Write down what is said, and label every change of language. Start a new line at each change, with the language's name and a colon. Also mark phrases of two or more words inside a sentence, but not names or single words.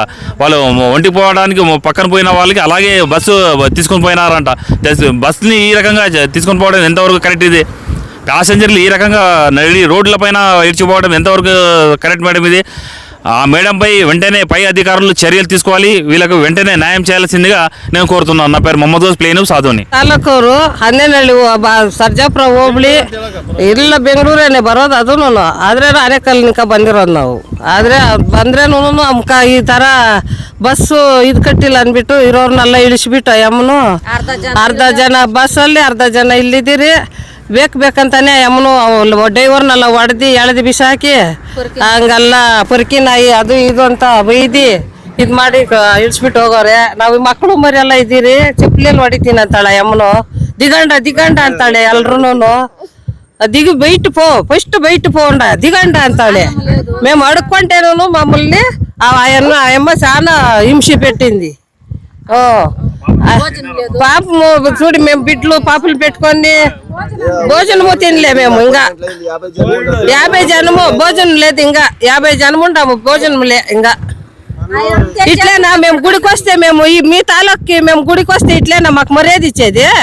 Telugu: వాళ్ళు ఒంటికి పోవడానికి పక్కన పోయిన వాళ్ళకి అలాగే బస్సు తీసుకొని పోయినారంట. బస్సుని ఈ రకంగా తీసుకొని పోవడం ఎంతవరకు కరెక్ట్? ఇది ప్యాసింజర్లు ఈ రకంగా నడి రోడ్లపైన ఇడిచిపోవడం ఎంతవరకు కరెక్ట్ మేడం? ఇది ఆ మేడంపై వెంటనే పై అధికారులు చర్యలు తీసుకోవాలి. వీళ్ళకు వెంటనే న్యాయం చేయాల్సిందిగా నేను కోరుతున్నాను. నా పేరు మొహమ్మద్ ಪ್ಲೇನು ಸಾಧೋನಿ.
Kannada: ತಾಲೂಕೂರು 12 ಸರ್ಜಾಪುರ ಹೋಬಳಿ ಇಲ್ಲ ಬೆಂಗಳೂರೇನೆ ಬರೋದು. ಅದೂ ಆದ್ರೆ ಆನೇಕಲ್ನಿಂದ ಬಂದಿರೋದು ನಾವು. ಆದರೆ ಬಂದ್ರೇನು ಅಮ್ಕ ಈ ಥರ ಬಸ್ಸು ಇದು ಕಟ್ಟಿಲ್ಲ ಅಂದ್ಬಿಟ್ಟು ಇರೋರ್ನೆಲ್ಲ ಇಳಿಸ್ಬಿಟ್ಟು ಅಮ್ಮನು ಅರ್ಧ ಜನ ಬಸ್ಸಲ್ಲಿ ಅರ್ಧ ಜನ ಇಲ್ಲಿದ್ದೀರಿ. ಬೇಕಂತಾನೆ ಅಮ್ಮನು ಡ್ರೈವರ್ನೆಲ್ಲ ಎಳೆದು ಬಿಸಾಕಿ ಹಂಗೆಲ್ಲ ಪೊರ್ಕಿ ನಾಯಿ ಅದು ಇದು ಅಂತ ಬೈದಿ ಇದು ಮಾಡಿ ಇಳಿಸ್ಬಿಟ್ಟು ಹೋಗೋರೆ. ನಾವು ಮಕ್ಕಳು ಮರಿ ಎಲ್ಲ ಇದ್ದೀರಿ. ಚಪ್ಪಲಿಯಲ್ಲಿ ಹೊಡಿತೀನಿ ಅಂತಾಳೆ ಅಮ್ಮನು. ದಿಗಂಡ ಅಂತಾಳೆ ಎಲ್ರೂ.
Telugu: దిగు బయట పో, ఫస్ట్ బయట పోండా దిగండ అంతాడే. మేము అడుక్కుంటేనూ మమ్మల్ని ఆయమ్మ చాలా హింస పెట్టింది. పాపము చూడు, మేము బిడ్డలు పాపలు పెట్టుకొని భోజనము తినలే మేము ఇంకా 50 జనము భోజనం లేదు ఇంకా 50 జనము ఉంటాము భోజనం లే ఇంకా ఇట్లేనా మేము గుడికి వస్తే మేము ఈ మీ తాలూకి మేము గుడికి వస్తే ఇట్లేనా మాకు మర్యాద ఇచ్చేది